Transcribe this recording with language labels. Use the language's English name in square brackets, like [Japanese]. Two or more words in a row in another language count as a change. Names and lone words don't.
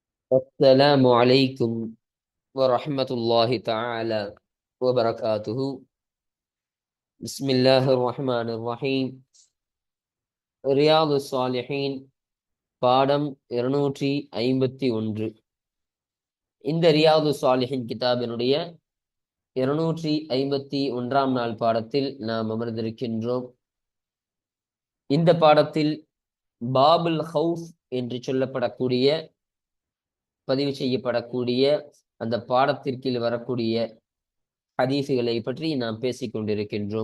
[Arabic] السلام عليكم ورحمة الله تعالى وبركاته. بسم الله الرحمن الرحيم. [Tamil] ரியாது சாலிஹீன் பாடம் 251. இந்த ரியாது சாலிஹின் கிதாபினுடைய 251ஆம் நாள் பாடத்தில் நாம் அமர்ந்திருக்கின்றோம். இந்த பாடத்தில் பாபுல் ஹவுஃப் என்று சொல்லப்படக்கூடிய பதிவு செய்யப்படக்கூடிய அந்த பாடத்திற்கில் வரக்கூடிய ஹதீசுகளை பற்றி நாம் பேசிக் கொண்டிருக்கின்றோம்.